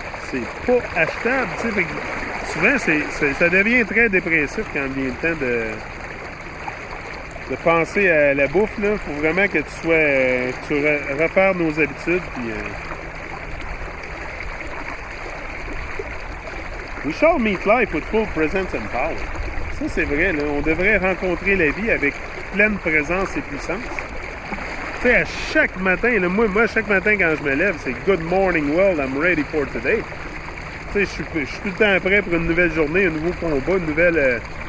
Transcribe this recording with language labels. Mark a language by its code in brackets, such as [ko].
[fr] C'est pas achetable, tu sais. Souvent, ça devient très dépressif quand vient le temps de penser à la bouffe. Il faut vraiment que tu repères nos habitudes. Puis, [en] we shall meet life with full presence and power. [fr] Ça, c'est vrai. Là. On devrait rencontrer la vie avec pleine présence et puissance. Tu sais, à chaque matin, là, moi, chaque matin quand je me lève, c'est [en] Good morning world, I'm ready for today. [fr] Tu sais, je suis tout le temps prêt pour une nouvelle journée, un nouveau combat, une nouvelle...